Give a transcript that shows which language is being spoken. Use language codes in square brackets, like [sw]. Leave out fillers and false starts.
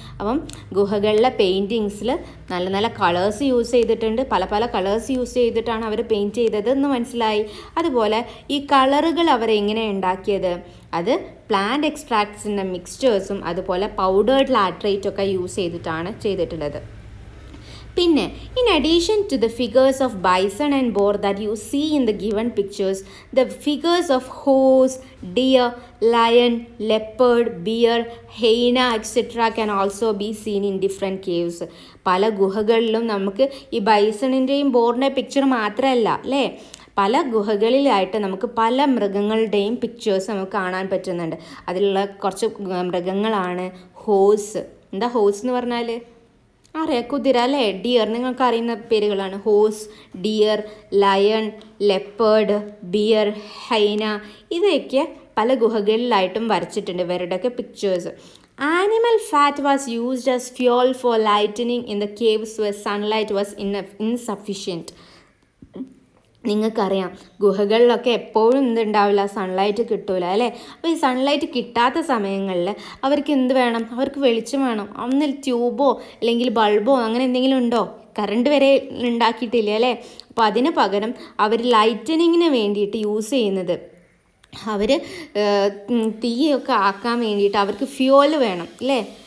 [ml] അപ്പം ഗുഹകളിലെ പെയിൻറ്റിങ്സിൽ നല്ല colours use ചെയ്തിട്ടുണ്ട്. പല കളേഴ്സ് യൂസ് ചെയ്തിട്ടാണ് അവർ പെയിൻറ്റ് ചെയ്തത് എന്ന് മനസ്സിലായി. അതുപോലെ ഈ കളറുകൾ അവരെങ്ങനെ ഉണ്ടാക്കിയത്? അത് പ്ലാന്റ് എക്സ്ട്രാക്ട്സിൻ്റെ മിക്സ്ചേഴ്സും അതുപോലെ പൗഡേർഡ് ലാട്രേറ്റൊക്കെ യൂസ് ചെയ്തിട്ടാണ് ചെയ്തിട്ടുള്ളത്. പിന്നെ [en] in addition to the figures of bison and boar that you see in the given pictures, the figures of horse, deer, lion, leopard, bear, hyena etc. can also be seen in different caves. [ml] പല ഗുഹകളിലും നമുക്ക് ഈ ബൈസണിൻ്റെയും ബോറിൻ്റെ picture മാത്രമല്ല അല്ലേ, പല ഗുഹകളിലായിട്ട് നമുക്ക് പല മൃഗങ്ങളുടെയും pictures നമുക്ക് കാണാൻ പറ്റുന്നുണ്ട്. അതിലുള്ള കുറച്ച് മൃഗങ്ങളാണ് ഹോഴ്സ്. എന്താ ഹോഴ്സ് എന്ന് പറഞ്ഞാൽ? അറിയാം, കുതിര അല്ലേ? ഡിയർ, നിങ്ങൾക്ക് അറിയുന്ന പേരുകളാണ്. Horse, dear, lion, leopard, beer, ഹൈന, ഇതൊക്കെ പല ഗുഹകളിലായിട്ടും വരച്ചിട്ടുണ്ട് ഇവരുടെയൊക്കെ pictures. [en] Animal fat was used as fuel for lightning in the caves where sunlight was insufficient. [ml] നിങ്ങൾക്കറിയാം ഗുഹകളിലൊക്കെ എപ്പോഴും എന്തുണ്ടാവില്ല, സൺലൈറ്റ് കിട്ടൂല അല്ലേ? അപ്പോൾ ഈ സൺലൈറ്റ് കിട്ടാത്ത സമയങ്ങളിൽ അവർക്ക് എന്ത് വേണം? അവർക്ക് വെളിച്ചം വേണം. ഒന്നിൽ ട്യൂബോ അല്ലെങ്കിൽ ബൾബോ അങ്ങനെ എന്തെങ്കിലും ഉണ്ടോ? കറണ്ട് വരെ ഉണ്ടാക്കിയിട്ടില്ല അല്ലേ? അപ്പോൾ അതിന് പകരം അവർ ലൈറ്റനിങ്ങിന് വേണ്ടിയിട്ട് യൂസ് ചെയ്യുന്നത്, അവർ തീയൊക്കെ ആക്കാൻ വേണ്ടിയിട്ട് അവർക്ക് ഫ്യൂവൽ വേണം അല്ലേ?